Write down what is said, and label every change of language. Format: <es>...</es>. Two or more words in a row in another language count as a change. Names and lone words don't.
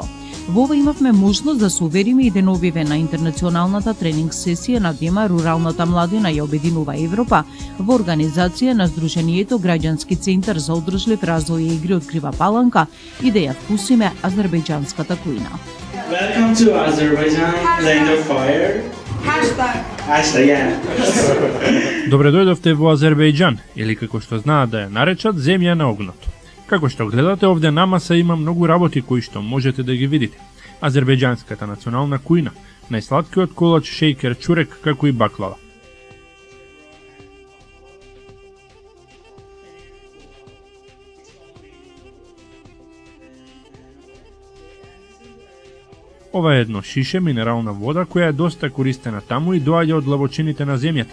<mk>Во ова имавме можност да се увериме и деновиве на интернационалната тренинг сесија на тема Руралната младина ја обединува Европа во организација на Сдруженијето Граѓански центар за одржлив развој и игри од Крива Паланка и да ја вкусиме азербејџанската кујна.</mk> <en>Welcome to Azerbaijan, land of fire. Hashtag, yeah.</en> <mk>Добре дојдовте во Азербејџан, или како што знаат да ја наречат, земја на огнот. Како што гледате, овде на маса има многу работи кои што можете да ги видите. Азербејџанската национална кујна, најсладкиот колач шејкер чурек, како и баклава. Ова е едно шише минерална вода која е доста користена таму и доаѓа од длабочините на земјата.</mk>